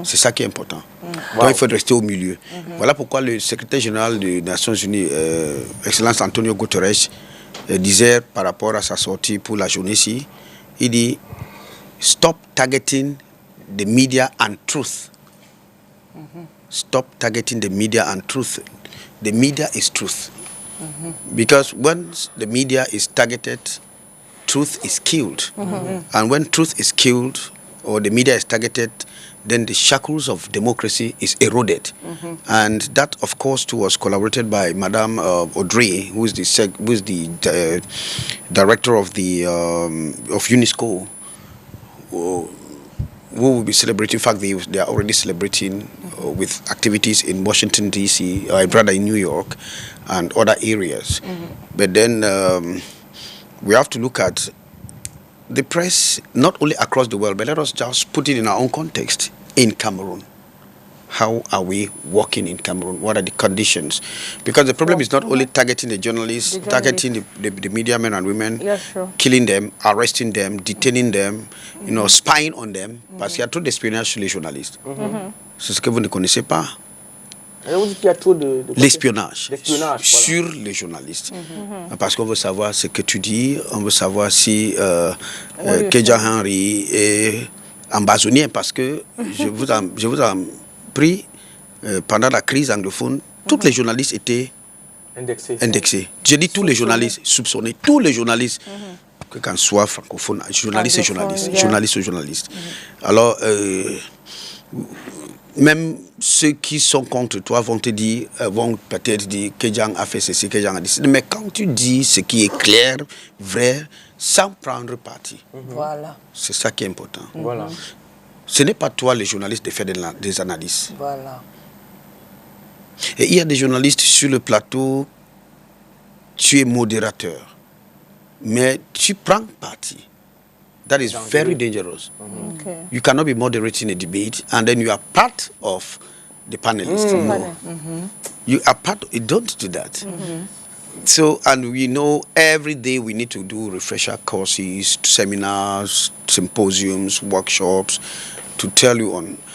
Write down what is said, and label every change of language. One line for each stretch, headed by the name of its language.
French: C'est ça qui est important. Donc il faut rester au milieu. Voilà pourquoi le secrétaire général des Nations Unies, Excellence Antonio Guterres, disait par rapport à sa sortie pour la journée-ci, il dit «
English: Stop targeting the media and truth. Stop targeting the media and truth. The media is truth. Because once the media is targeted, truth is killed. And when truth is killed, or the media is targeted, then the shackles of democracy is eroded. And that, of course, too, was collaborated by Madame Audrey, who is the director of the of UNESCO, who will be celebrating. In fact, they are already celebrating with activities in Washington, D.C., rather in New York, and other areas. But then we have to look at the press, not only across the world, but let us just put it in our own context. In Cameroon, how are we working in Cameroon? What are the conditions? Because the problem is not only targeting the journalists, targeting the media men and women, killing them, arresting them, detaining them, spying on them.
French: Parce qu'il y a trop d'espionnage sur les journalistes. C'est ce que vous ne connaissez pas. On dit qu'il y a trop de l'espionnage sur voilà. les journalistes. Parce qu'on veut savoir ce que tu dis, on veut savoir si Kedja Henry est ambazonien, parce que je vous en prie, pendant la crise anglophone, tous les journalistes étaient indexés. Je dis tous les journalistes, soupçonnés, tous les journalistes, que qu'on soit francophone, journaliste et journaliste, journaliste ou journaliste. Alors, même ceux qui sont contre toi vont te dire, vont peut-être dire que Kedjang a fait ceci, Kedjang a dit ceci. Mais quand tu dis ce qui est clair, vrai, sans prendre parti, Voilà. c'est ça qui est important. Voilà. Ce n'est pas toi, les journalistes, de faire des analyses. Voilà. Et il y a des journalistes sur le plateau, tu es modérateur, mais tu prends parti.
English: That is very dangerous. Okay. You cannot be moderating a debate and then you are part of the panelists. No. You are part, you don't do that. So, and we know every day we need to do refresher courses, seminars, symposiums, workshops, to tell you on.